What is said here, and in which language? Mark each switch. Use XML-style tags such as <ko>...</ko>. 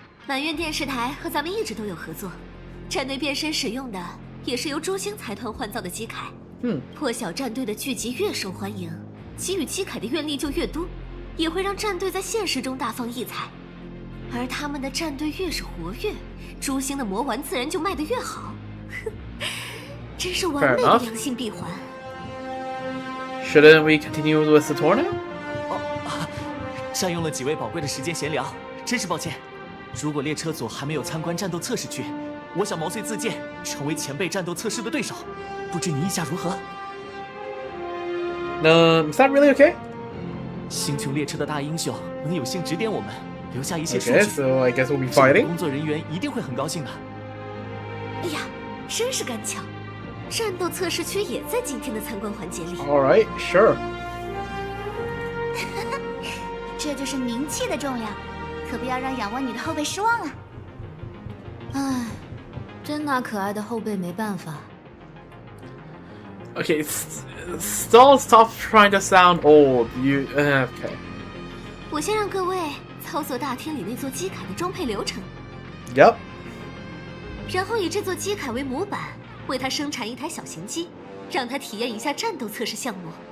<zh>满院电视台和咱们一直都有合作，战队变身使用的也是由朱星财团换造的基凯。破晓战队的剧集越受欢迎。给予基凯的愿力就越多，也会让战队在现实中大放异彩。而他们的战队越是活跃，朱星的魔丸自然就卖得越好。真是完美的良性闭环。</zh> <en>Shouldn't we continue with the tournament?</en> <zh>占用了几位宝贵的时间闲聊，真是抱歉。如果列车组还没有参观战斗测试区，我想毛遂自荐，成为前辈战斗测试的对手。不知你意下如何？</zh> <en>Is that really okay?</en> <zh>星穹列车的大英雄能有幸指点我们，留下一些数据。</zh> <en>Okay, so I guess we'll be fighting.</en> <zh>工作人员一定会很高兴的。哎呀，真是干巧！战斗测试区也在今天的参观环节里。</zh> <en>All right, sure.</en> <zh>这就是名气的重量，可不要让仰望你的后辈失望啊！唉，真拿可爱的后辈没办法。</zh> <en>Okay, stop trying to sound old. You okay?</en> <zh>我先让各位操作大厅里那座机铠的装配流程。</zh> <en>Yep.</en> <zh>然后以这座机铠为模板，为它生产一台小型机，让它体验一下战斗测试项目。</zh>